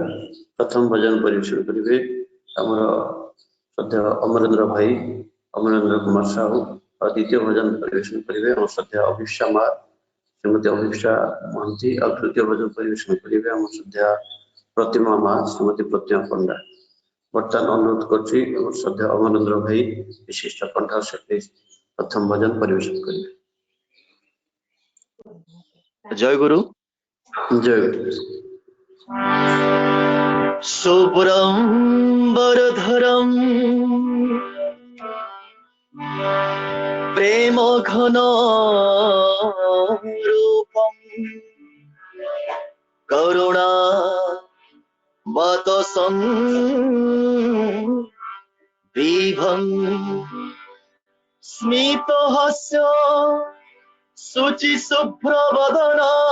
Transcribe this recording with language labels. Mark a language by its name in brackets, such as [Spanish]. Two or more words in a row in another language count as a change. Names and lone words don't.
[Odia] ପ୍ରଥମ ଭଜନ ପରିବେଷଣ କରିବେ ଆମର ଶ୍ରଦ୍ଧେୟ ଅମରେନ୍ଦ୍ର ଭାଇ ଅମରେନ୍ଦ୍ର କୁମାର ସାହୁ, ଆଉ ଦ୍ୱିତୀୟ ଭଜନ ପରିବେଷଣ କରିବେ ଆମ ଶ୍ରଦ୍ଧେୟ ଅଭିପ୍ସା ମା ଶ୍ରୀମତୀ ଅଭିପ୍ସା ମହାନ୍ତି, ଆଉ ତୃତୀୟ ଭଜନ ପରିବେଷଣ କରିବେ ଆମ ଶ୍ରଦ୍ଧେୟ ପ୍ରତିମା ମା ଶ୍ରୀମତୀ ପ୍ରତିମା ପଣ୍ଡା। ବର୍ତ୍ତମାନ ଅନୁରୋଧ କରୁଛି ଆମର ଶ୍ରଦ୍ଧେୟ ଅମରେନ୍ଦ୍ର ଭାଇ ବିଶିଷ୍ଟ କଣ୍ଠ ଶିଳ୍ପୀ ପ୍ରଥମ ଭଜନ ପରିବେଷଣ କରିବେ। ଜୟ ଗୁରୁ। ଜୟ ଗୁରୁ। [Sanskrit] शुभ्रं वरधरं प्रेम घन रूपं करुणा वतसं विभं स्मितहास्य शुचि शुभ्रवदना